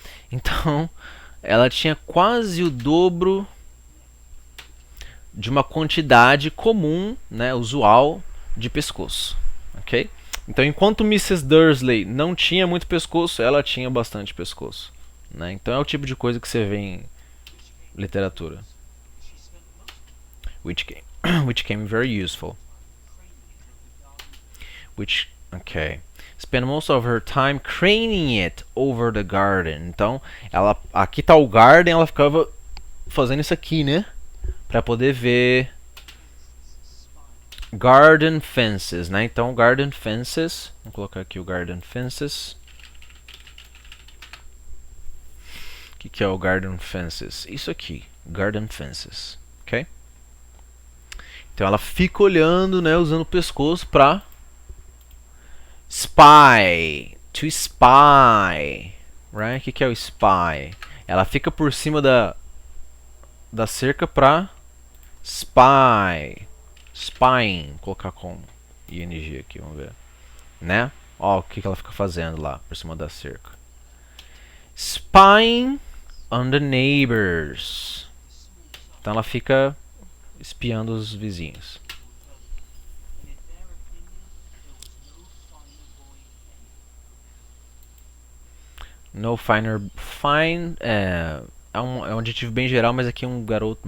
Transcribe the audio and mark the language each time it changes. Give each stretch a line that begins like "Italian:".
Portuguese: Então, ela tinha quase o dobro de uma quantidade comum, né, usual, de pescoço. Ok? Então, enquanto Mrs. Dursley não tinha muito pescoço, ela tinha bastante pescoço. Né? Então, é o tipo de coisa que você vê em literatura.
English: which came, which came very useful. Which, okay. Spent most of her time craning it over the garden.
Portuguese: Então, ela, aqui tá o garden, ela ficava fazendo isso aqui, né? Pra poder ver garden fences, né? Então, garden fences, vamos colocar aqui o garden fences. O que é o garden fences? Isso aqui, garden fences, ok? Então ela fica olhando, né, usando o pescoço pra spy,
English: to spy, right?
Portuguese: O que é o spy? Ela fica por cima da cerca pra spy, spying, vou colocar com ing aqui, vamos ver, né? Ó, o que ela fica fazendo lá por cima da cerca.
English: Spying on the neighbors.
Portuguese: Então ela fica espiando os vizinhos.
English: No finer.
Portuguese: Fine é um adjetivo bem geral, mas aqui é um garoto.